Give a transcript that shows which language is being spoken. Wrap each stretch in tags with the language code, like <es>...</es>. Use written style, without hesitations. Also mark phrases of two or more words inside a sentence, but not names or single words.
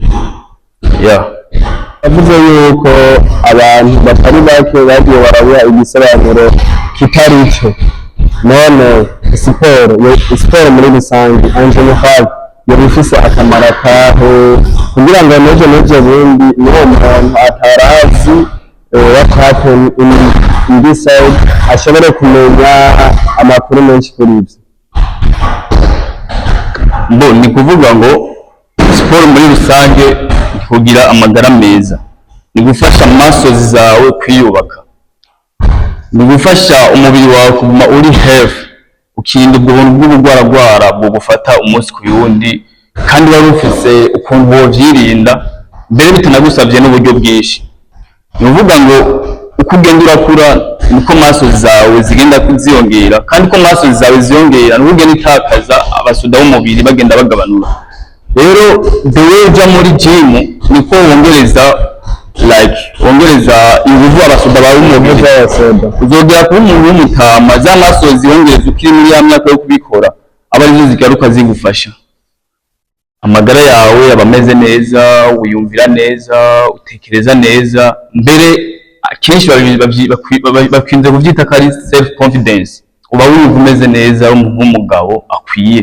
<rn>Avuze yuko abantu batari bake bagiye barabura igisobanuro kitari ico. None siporo muri rusange</rn> <fr>en general</fr> <rn>yari ifise akamaro kahe kugira ngo n'ejo bundi niwo muntu atarazi</rn> <en>what happened in this side</en> <rn>ashobore kumenya amakuru menshi kuri ibyo? Ni kuvuga ngo siporo muri rusange kugira amagara meza, ni gufasha amasozi zawe kwiyubaka, ni gufasha umubiri wawe kuguma uri health, ukirinda ubwo buntu bw'ubugwaragwara bwo gufata umunsi ku yundi, kandi wari ufise ukuntu wovyirinda mbere bitanagusavye n'uburyo bwinshi. Ni kuvuga ngo uko ugenda urakura niko amasozi zawe zigenda kuziyongera, kandi ko amasozi zawe ziyongera ni ugenda itakaza abasuda b'umubiri bagenda bagabanura. Rero</rn> <en>the way</en> <rn>uja muri gym niko wongereza inguvu abasuda bawe umubiri, uzogera kuba umuntu w'umutama, za masozi yongereza ukiri muri ya myaka yo kubikora aba arizo zigaruka zigufasha. Amagara yawe aba ameze neza, wiyumvira neza, utekereza neza, mbere akenshi bakwinze kuvyita ko ari</rn> <en>self confidence,</en> <rn>uba wumva umeze neza nk'umugabo akwiye.</rn>